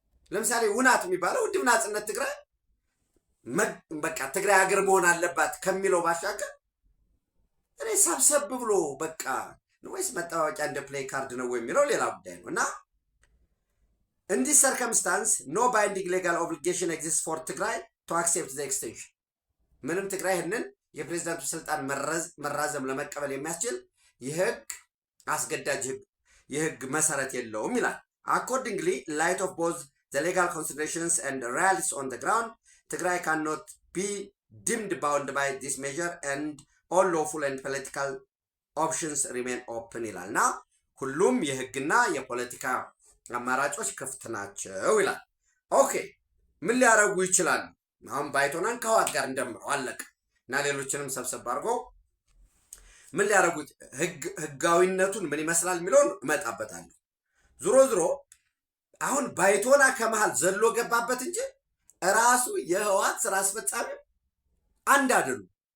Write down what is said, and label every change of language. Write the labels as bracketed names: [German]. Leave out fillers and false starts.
[Amharic] ለምሳሌ ውናት የሚባለው ውድብ ናጽነት ትግራይ በቃ ትግራይ ሀገር መሆን አለባት ከሚለው ባሻገር እኔ ሰብሰብ ብሎ በቃ ወይስ መጣዋቂያ እንደ ፕሌይ ካርድ ነው የሚለው ሌላ ጉዳይ ነው። እና [English] in this circumstance no binding legal obligation exists for Tigray to accept the extension. [Amharic] ምንም ትግራይ ይህንን የፕሬዝዳንቱ ስልጣን መራዘም ለመቀበል የሚያስችል የህግ አስገዳጅ የህግ መሰረት የለውም ይላል። [English] Accordingly, in light of both the legal considerations and the realities on the ground, Tigray cannot be deemed bound by this measure and all lawful and political options remain open [Amharic] ይላል እና ሁሉም የህግና የፖለቲካ አማራጮች ክፍት ናቸው ይላል። ኦኬ ምን ሊያረጉ ይችላሉ? አሁን ባይቶናን ከህወሓት ጋር እንደምረው አለቀ እና ሌሎችንም ሰብሰብ አድርጎ ምን ሊያረጉት ህጋዊነቱን ምን ይመስላል የሚለውን እመጣበታለሁ። ዙሮ አሁን ባይቶና ከመሃል ዘሎ ገባበት እንጂ ራሱ የህወሓት ስራ አስፈጻሚ አንድ አይደሉም።